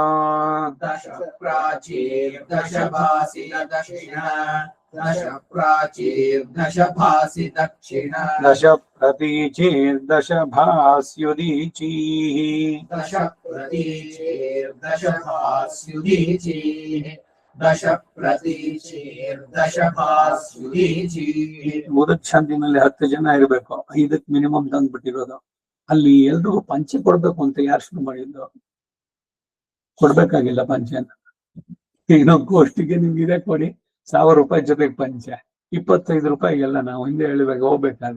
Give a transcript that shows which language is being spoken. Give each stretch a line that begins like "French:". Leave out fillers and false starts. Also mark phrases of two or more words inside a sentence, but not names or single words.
Sanskrit: दश प्राचीर्दश भासि दक्षिणा दश प्राचीर्दश भासि दक्षिणा दश प्रतीचीर्दश भास्युदीचीः दश प्रतीचीर्दश भास्युदीचीः दश प्रतीचीर्दಶ भास्ಯುದೀಚೀः
Kannada: ಮುದಕ್ ಶಾಂತಿನಲ್ಲಿ 10 ಜನ ಇರಬೇಕು, 5ಕ್ಕೆ ಮಿನಿಮಮ್ ತಂದ್ಬಿಟ್ಟಿರೋದು. ಅಲ್ಲಿ ಎಲ್ರಿಗೂ ಪಂಚೆ ಕೊಡ್ಬೇಕು ಅಂತ ಯಾರು ಶುರು ಮಾಡಿದ್ದು? ಕೊಡ್ಬೇಕಾಗಿಲ್ಲ ಪಂಚೆನ. ಇನ್ನೊಂದು ಗೋಷ್ಠಿಗೆ ನಿಮ್ಗೆ ಇದೇ ಕೊಡಿ, 1000 ರೂಪಾಯಿ ಜೊತೆಗೆ ಪಂಚೆ, 25 ರೂಪಾಯಿಗೆಲ್ಲ ನಾವು ಹಿಂದೆ ಹೇಳ್ಬೇಕು ಹೋಗ್ಬೇಕಾದ್ರೆ.